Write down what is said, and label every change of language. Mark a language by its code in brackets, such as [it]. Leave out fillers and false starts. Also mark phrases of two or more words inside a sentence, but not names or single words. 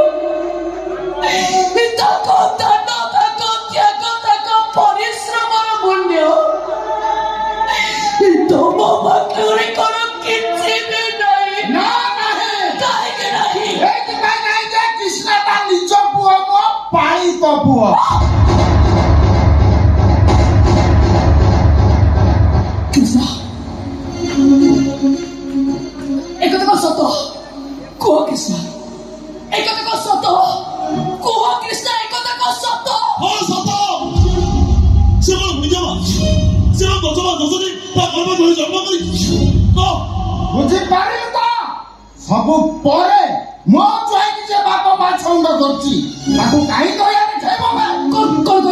[or] ତାଙ୍କ ଦାନ, ତାଙ୍କ ତ୍ୟାଗ, ତାଙ୍କ ପରିଶ୍ରମର ମୂଲ୍ୟ ତମ ପାଖରେ କଣ କିଛି ବି ନାହିଁ। କାହିଁକି ନାହିଁ? ଏଇଥିପାଇଁ ନାହିଁ ଯେ କୃଷ୍ଣ ତା ନିଜ ପୁଅ, ମୋ ପାଳିତ ପୁଅ। କୃଷ୍ଣ, ଏକଥା ସତ କୁହ କୃଷ୍ଣ, ଏକଥା ସତ କୁହ କୃଷ୍ଣ, ଏକଥା ସତ। ହଁ ସତ। ସେ କଣ ନିଜ ମା? ସେ କଣ ଦଶ ମା ଦଶ ଦିନ ତା ଗର୍ଭ ଧରି ଜନ୍ମ କରି ବୁଝିପାରିଲୁ ତ? ସବୁ ପରେ ମୋ ଛୁଆକି ଯେ ବାପ ମା ଛନ୍ଦ କରୁଛି, ତାକୁ କାହିଁ କହିବାରେ ଖାଇବ? କଣ କହିଲ?